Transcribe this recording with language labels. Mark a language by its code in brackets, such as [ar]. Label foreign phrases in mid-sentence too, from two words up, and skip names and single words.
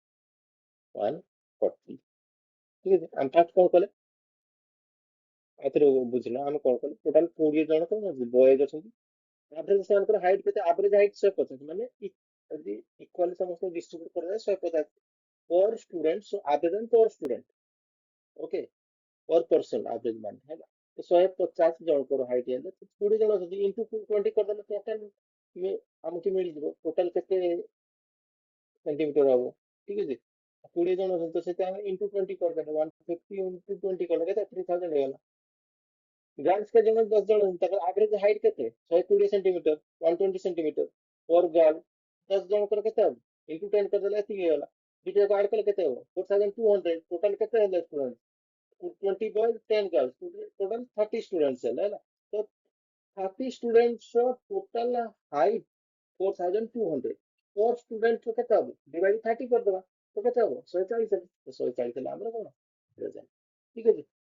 [or] 140 ଠିକ ଅଛି ଆମେ ଫାର୍ଷ୍ଟ କଣ କଲେ ଏଥିରେ ବୁଝିଲା ଆମେ କଣ କଲେ ଟୋଟାଲ 20 ଜଣ କଣ ଅଛି ବଏଜ ଅଛନ୍ତି ଆଭରେଜ ସେମାନଙ୍କର ହାଇଟ୍ କେତେ ଆଭରେଜ ହାଇଟ୍ 150 ମାନେ ଯଦି ଇକ୍ୱାଲି ସମସ୍ତଙ୍କୁ ଡିଷ୍ଟ୍ରିବ୍ୟୁଟ କରାଯାଏ 150 [en] per student so average per student okay per person average [or] ମାନେ ହେଲା ତ 150 ଜଣଙ୍କର ହାଇଟ୍ ହେଲେ 20 ଜଣ ଅଛନ୍ତି ଇଣ୍ଟୁ 20 କରିଦେଲେ ଟୋଟାଲ ଆମକୁ ମିଳିଯିବ ଟୋଟାଲ କେତେ ସେଣ୍ଟିମିଟର ହବ ଠିକ ଅଛି 20 ଜଣ ଅଛନ୍ତି ତ ସେଟା ଆମେ ଇଣ୍ଟୁ 20 କରିଦେଲେ 150 ଇଣ୍ଟୁ 20 କଲେ କେତେ 3000 ହେଇଗଲା ଗାର୍ଲସ କେ ଜଣ 10 ଜଣ ତାଙ୍କର ଆଭରେଜ ହାଇଟ୍ କେତେ 120 ସେଣ୍ଟିମିଟର 120 ସେଣ୍ଟିମିଟର ପର ଗାର୍ଲ 10 ଜଣଙ୍କର କେତେ ହବ ଇଣ୍ଟୁ 10 କରିଦେଲେ ଏତିକି ହେଇଗଲା ଦୁଇଟା ଯାକ ଆଡ୍ କଲେ କେତେ ହବ 4200 ଟୋଟାଲ କେତେ ହେଲେ ଷ୍ଟୁଡେଣ୍ଟ 20 ବଏଜ 10 ଗାର୍ଲସ ଟୋଟାଲ 30 ଷ୍ଟୁଡେଣ୍ଟସ ହେଲା ତ 30 ଷ୍ଟୁଡେଣ୍ଟସ ଟୋଟାଲ ହାଇଟ୍ 4200 ପର ଷ୍ଟୁଡେଣ୍ଟ କେତେ ହବ ଡିଭାଇଡ 30 କରିଦବା ତ କେତେ ହବ 140 ହେଲା 140 ହେଲା ଆମର କଣ ରେଜଲ୍ଟ ଠିକ ଅଛି